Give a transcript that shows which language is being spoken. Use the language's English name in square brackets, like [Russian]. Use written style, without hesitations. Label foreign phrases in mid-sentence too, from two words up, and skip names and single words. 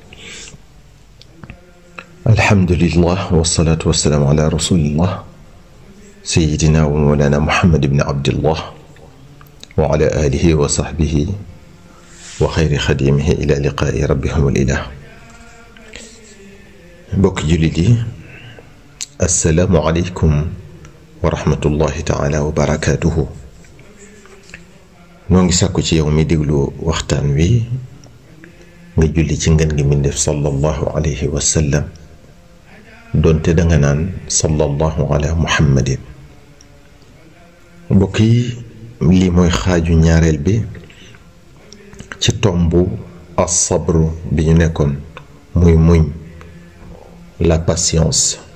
[Arabic] الحمد لله والصلاة والسلام على رسول الله سيدنا ومولانا محمد بن عبد الله وعلى آله وصحبه وخير خديمه إلى لقاء ربهم الإله. [Wolof] بوك جلدي، [Arabic] السلام عليكم ورحمة الله تعالى وبركاته. [Wolof] noo ngi sàkku ci yow mi déglu waxtaan wi nga julli ci ngeen gi mbindéef [Arabic] صلى الله عليه وسلم, [Wolof] doonte danga naan [Arabic] صلى الله على محمد. [Wolof] mbokk yi, lii mooy xaaju ñaareel bi ci tombu as-sabr bi ñu nekkoon, muy muñ, [French] la patience.